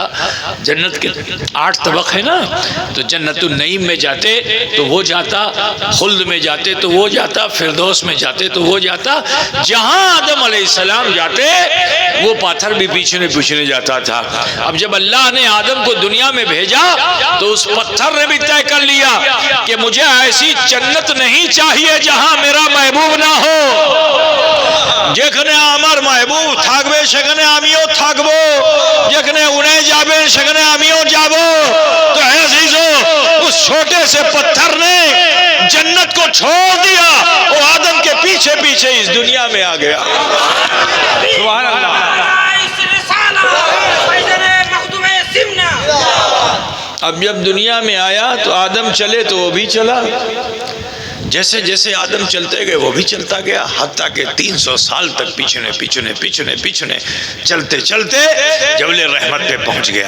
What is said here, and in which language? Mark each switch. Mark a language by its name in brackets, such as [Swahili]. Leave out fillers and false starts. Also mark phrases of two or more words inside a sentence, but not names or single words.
[Urdu] جنت کے 8 طبق ہے نا، تو جنت النعیم میں جاتے تو وہ جاتا، خلد میں جاتے تو وہ جاتا، فردوس میں جاتے تو وہ جاتا، جہاں آدم علیہ السلام جاتے وہ پاتھر بھی پیچھے جاتا تھا۔ اب جب اللہ نے آدم کو دنیا میں بھیجا تو اس پتھر نے بھی طے کر لیا کہ مجھے ایسی جنت نہیں چاہیے جہاں میرا محبوب نہ ہو۔ [Bangla] যেখানে আমার মাহবুব থাকবে সেখানে আমিও থাকবো, যেখানে উনি যাবেন সেখানে আমিও যাব। [Urdu] تو عزیزو اس چھوٹے سے پتھر نے جنت کو چھوڑ دیا، وہ آدم کے پیچھے پیچھے اس دنیا میں آ گیا۔ سبحان اللہ۔ اب جب دنیا میں آیا تو آدم چلے تو وہ بھی چلا، جیسے جیسے آدم چلتے گئے وہ بھی چلتا گیا، حتیٰ کہ 300 سال تک پیچھنے چلتے چلتے جبل رحمت پہ پہنچ گیا۔